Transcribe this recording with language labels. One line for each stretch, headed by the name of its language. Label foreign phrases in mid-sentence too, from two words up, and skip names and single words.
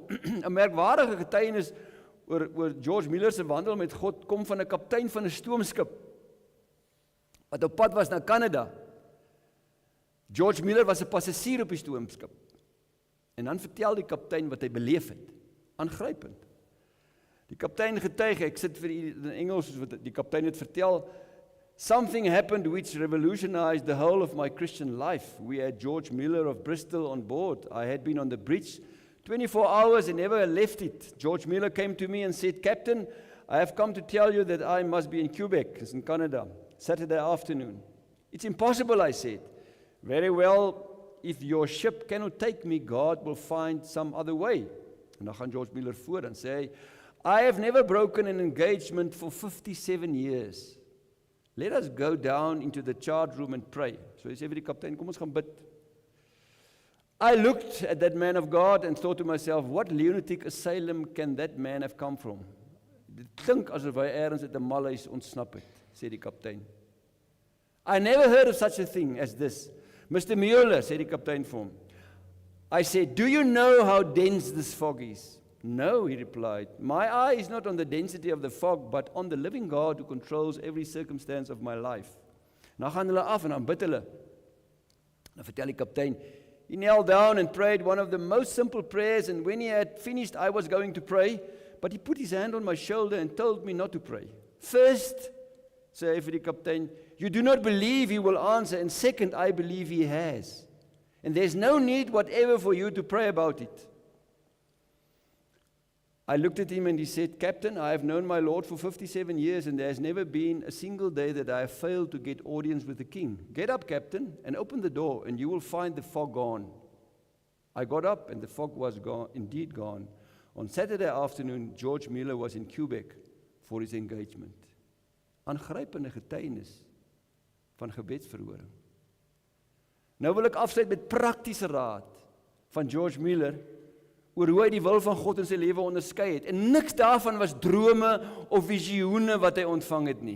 Afrikaans: 'n merkwaardige getuienis oor George Miller se wandel met God kom van 'n kaptein van 'n stoomskip wat op pad was na Kanada. George Miller was 'n passasier op die stoomskip. En dan vertel die kaptein wat hy beleef het. Aangrypend. Die kaptein getuig, ek sit vir in Engels soos wat die kaptein het vertel,
English: something happened which revolutionized the whole of my Christian life. We had George Miller of Bristol on board. I had been on the bridge 24 hours and never left it. George Miller came to me and said, Captain, I have come to tell you that I must be in Quebec, it's in Canada, Saturday afternoon. It's impossible, I said. Very well, if your ship cannot take me, God will find some other way.
Afrikaans: En dan gaan George Miller voor en sê,
English: I have never broken an engagement for 57 years. Let us go down into the chart room and pray.
Afrikaans: So hy sê vir die kaptein, kom ons gaan bid.
English: I looked at that man of God and thought to myself, what lunatic asylum can that man have come from?
Afrikaans: Dit klink asof hy ergens uit 'n malhuis ontsnap het, sê die kaptein.
English: I never heard of such a thing as this. Mr. Mueller,
Afrikaans: sê die kaptein vir hom.
English: I said, do you know how dense this fog is? No, he replied. My eye is not on the density of the fog, but on the living God who controls every circumstance of my life.
Afrikaans: Nou gaan hulle af en dan bid hulle. Dan vertel die kaptein,
English: he knelt down and prayed one of the most simple prayers, and when he had finished, I was going to pray, but he put his hand on my shoulder and told me not to pray. First,
Afrikaans: sê hy vir die kaptein,
English: you do not believe he will answer, and second, I believe he has. And there's no need whatever for you to pray about it. I looked at him and he said, Captain, I have known my Lord for 57 years and there has never been a single day that I have failed to get audience with the king. Get up, Captain, and open the door and you will find the fog gone. I got up and the fog was gone, indeed gone. On Saturday afternoon, George Miller was in Quebec for his engagement.
Afrikaans: Aangrypende getuienis van gebedsverhoring. Nou wil ek afsluit met praktiese raad van George Miller oor hoe hy die wil van God in sy lewe onderskei het. En niks daarvan was drome of visioene wat hy ontvang het nie.